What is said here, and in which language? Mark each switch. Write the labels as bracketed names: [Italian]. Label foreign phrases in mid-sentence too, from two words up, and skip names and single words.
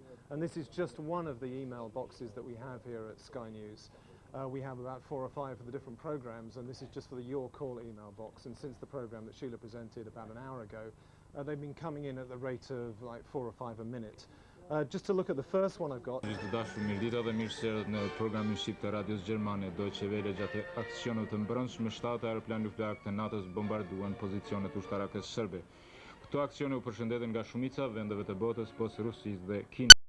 [English] And this is just one of the email boxes that we have here at Sky News. We have about 4 or 5 for the different programmes, and this is just for the Your Call email box. And since the programme that Sheila presented about an hour ago, they've been coming in at the rate of like 4 or 5 a minute. Just to look at the first one I've got. [Albanian] Të dashur mirëdita dhe mirëserët në programin shqip të Radios Gjermane, Deutsche Welle, gjatë aksioneve të mbrëmshme 7 aeroplan luftarak të NATO-s bombarduan pozicionet ushtarake serbe. Këto aksione u përshëndeten nga shumica vendeve të botës, post Rusisë dhe Kinës.